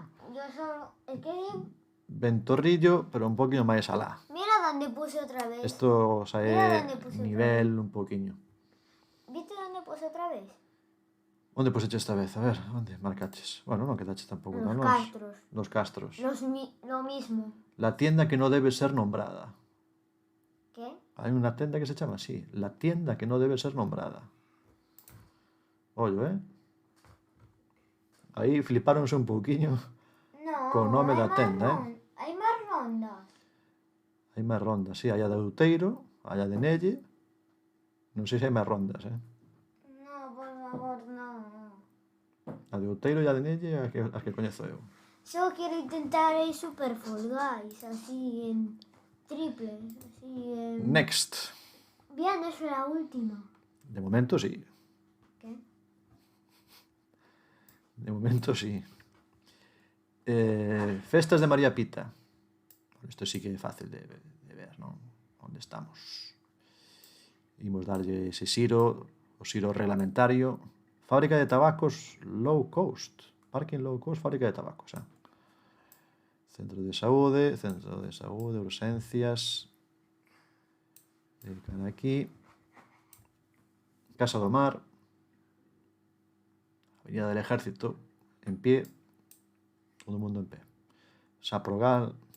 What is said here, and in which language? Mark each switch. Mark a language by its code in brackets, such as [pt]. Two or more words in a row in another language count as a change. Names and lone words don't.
[es] Yo solo... Es que... [gl] Ventorrillo, pero un poquinho máis alá. [es] Mira donde puse otra vez. [gl] Isto xa é nivel un poquinho. [es] ¿Viste donde puse otra vez? [gl] Onde puseche esta vez? A ver, onde marcaches? Bueno, non quedaches tampouco tan longe. Castros. [es] Los Castros. Lo mismo. La tienda que no debe ser nombrada. ¿Qué? [gl] Hai unha tienda que se chama así. [es] La tienda que no debe ser nombrada. [gl] Ollo, Aí flipáronse un pouquiño co nome da tenda, Hai máis rondas. Hai máis rondas, sí. Hai a de Outeiro, hai a de Nelle. Non sei se hai máis rondas, [es] No, por favor, no. [gl] A de Outeiro e a de Nelle as que coñezo eu. [es] Solo quiero intentar el Super Fall Guys, así en triple, así en... Next. Bien, eso es la última. De momento, sí. ¿Qué? De momento, sí. Festas de María Pita. [gl] Isto sí que é fácil de ver, non? Onde estamos. Imos darlle ese xiro, o xiro reglamentario. Fábrica de tabacos [en] low cost. [gl] Parking [en] low cost, [gl] fábrica de tabacos, Centro de saúde, urxencias. Cara aquí. Casa do Mar. [es] Avenida del Ejército. En pie. [gl] Todo o mundo en pé. Saprogal.